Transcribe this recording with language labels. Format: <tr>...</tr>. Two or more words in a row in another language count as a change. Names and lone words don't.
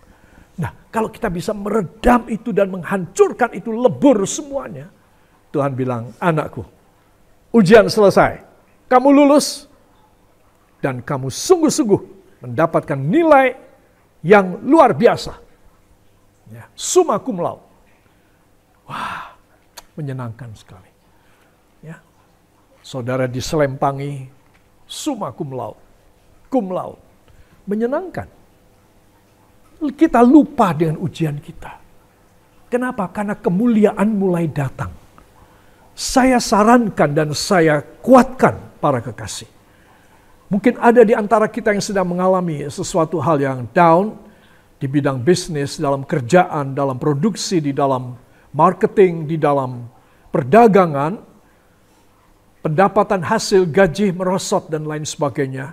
<id>Nah, kalau kita bisa meredam itu dan menghancurkan itu, lebur semuanya. Tuhan bilang, anakku, ujian selesai. Kamu lulus dan kamu sungguh-sungguh mendapatkan nilai yang luar biasa. Ya,</id> <la>summa cum laude.</la> <id>Wah, menyenangkan sekali. Ya. Saudara diselempangi</id> <la>summa cum laude. Cum laude.</la> <id>Menyenangkan. Kita lupa dengan ujian kita. Kenapa? Karena kemuliaan mulai datang. Saya sarankan dan saya kuatkan para kekasih. Mungkin ada di antara kita yang sedang mengalami sesuatu hal yang down di bidang bisnis, dalam kerjaan, dalam produksi, di dalam marketing, di dalam perdagangan, pendapatan hasil gaji merosot dan lain sebagainya.</id>